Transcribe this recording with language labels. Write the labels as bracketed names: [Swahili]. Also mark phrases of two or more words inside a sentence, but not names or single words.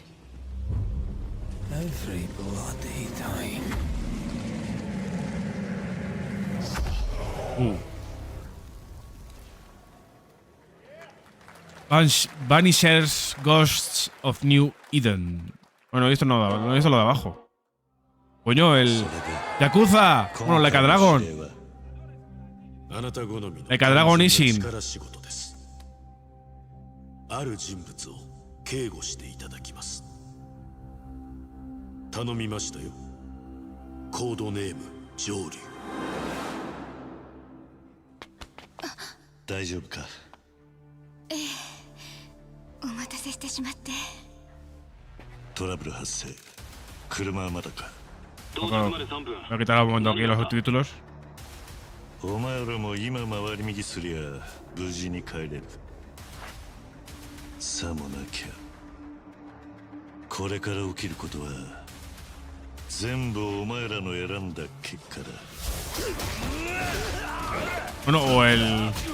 [English] Every bloody time. Vanishers, Ghosts of New Eden. [Spanish] Bueno, he visto lo de abajo. Coño, el Yakuza. Bueno, Like a Dragon. Like a Dragon Ishin. [Japanese] ある人物を警護していただきます。頼みましたよ。コードネーム上流。大丈夫か？ええ、お待たせしてしまって。トラブル発生。車はまだか？ [Spanish] Voy a quitar un momento aquí los subtítulos. [Japanese] お前らも今回り右すりゃ無事に帰れる。さもなきゃこれから起きることは全部お前らの選んだ結果だ。 [Spanish] Bueno, o el...